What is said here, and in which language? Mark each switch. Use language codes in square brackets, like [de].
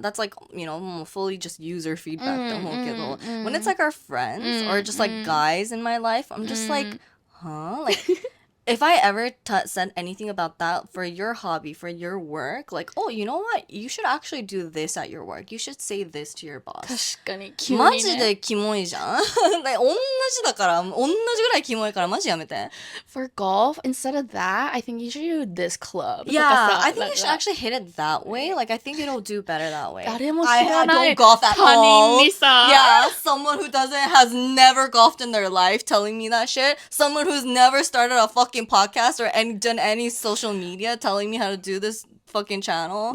[en] That's like, you know, more fully just user feedback [ja] と思うけど [en] when it's like our friends or just like guys in my life, I'm just like, huh? Like, if I ever said anything about that for your hobby, for your work, like, oh, you know what? You should actually do this at your work. You should say this to your boss. [ja] 確かに急にね。マジでキモいじゃん。同じだから、同じぐらいキモいからマジやめて。 [en] For golf, instead of that, I think you should do this club. Yeah, I think you should actually hit it that way. Like, I think it'll do better that way. [ja] 誰も知らない [en] I don't golf at [ja] 他 [en] all. [ja] 人にさ。 [en] Yeah, someone who has never golfed in their life telling me that shit. Someone who's never started a fucking podcast or done any social media telling me how to do this fucking channel.